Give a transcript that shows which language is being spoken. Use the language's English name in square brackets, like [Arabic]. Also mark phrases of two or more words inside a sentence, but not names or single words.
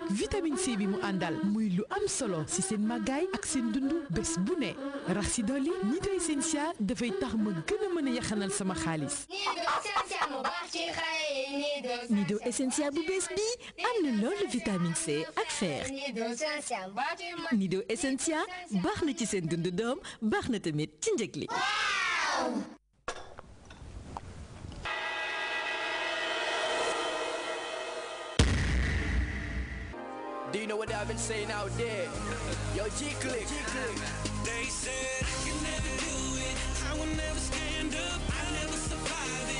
[Wolof] vitamine C bi mu àndal muy lu am solo ci seen màggaay ak seen dundu bés bu ne rax ci dolli nido essentiel dafay tax ma gën a mën a yaxanal sama xaalis. nido essentiel bu bees bi am na loolu vitamine C ak fer. nido essentiel baax na ci seen dundu doom baax na tamit ci njëg li. [English] Do you know what I've been saying out there? Yo, G-Click. They said I can never do it. I will never stand up. I never survive it.